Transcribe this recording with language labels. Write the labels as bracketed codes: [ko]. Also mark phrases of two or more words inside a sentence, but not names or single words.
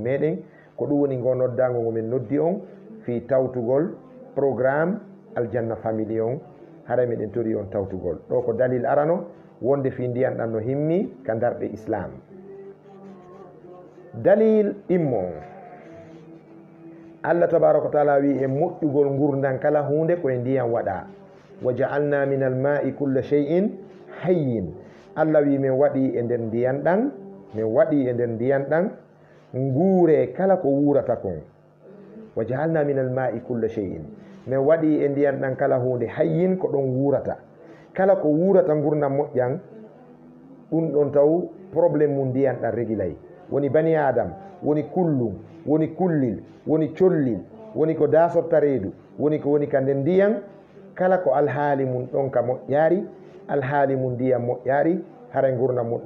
[ff] meɗen ko ɗum woni ngo noddago ngomin noddi on fi tawtugol programme aljanna famille on hara meɗen tori on tawtugol ɗo ko dalil arano wonde fi ndiyan ɗan no himmi ka darɗe islam dalil immo Allah [ar] تبارك وتعالى [ff] wi e moƴƴugol gurdan kala hunde koye ndiyam waɗa [ar] وجعلنا من الماء كل شيء حي [ff] Allah wi min waɗi e nder ndiyan ɗan min waɗi e nder ndiyan ɗan nguure kala ko wurata kon [ar] وجعلنا من الماء كل شيء [ff] min waɗi e ndiyan ɗan kala hunde hayyin ko ɗon wurata kala ko wurata gurdam moƴƴan ɗum ɗon taw probléme mum ndiyan ɗan régilay woni bani adam woni kullum woni kullil woni collil woni ko dasorta reedu woni ko woni ka nden ndiyan kala ko alhaali mum ɗon ka moƴƴaari alhaali mum ndiyan moƴƴaari haray gurdam mum